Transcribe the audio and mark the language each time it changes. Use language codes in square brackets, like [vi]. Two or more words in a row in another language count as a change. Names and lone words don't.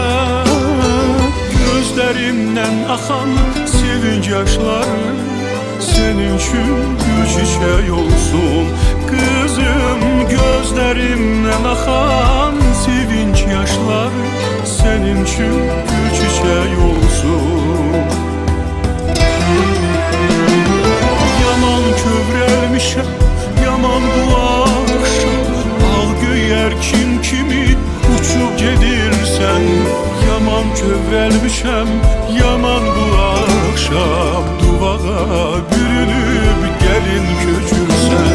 [tr] Gözlerimden akan sevinç yaşları senin için gül çiçək olsun. Kızım gözlerimden akan sevinç yaşları senin için gül çiçək olsun. [az] Yaman kövrəlmişəm, yaman bu axşam, ağ göyərkin kimi uçub gedirsən. Yaman kövrəlmişəm, yaman bu axşam, duvağa bürünüb gəlin köçürsən.